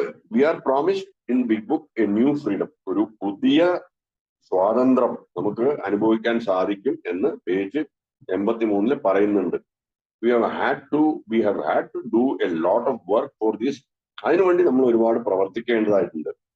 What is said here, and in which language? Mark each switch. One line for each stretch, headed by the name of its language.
English: We are promised in Big Book a new freedom.
Malayalam: ഒരു പുതിയ സ്വാതന്ത്ര്യം നമുക്ക് അനുഭവിക്കാൻ സാധിക്കും എന്ന് പേജ് 83 പറയുന്നുണ്ട്.
English: We have had to do a lot of work for this.
Malayalam: അതിനുവേണ്ടി നമ്മൾ ഒരുപാട് പ്രവർത്തിക്കേണ്ടതായിട്ടുണ്ട്.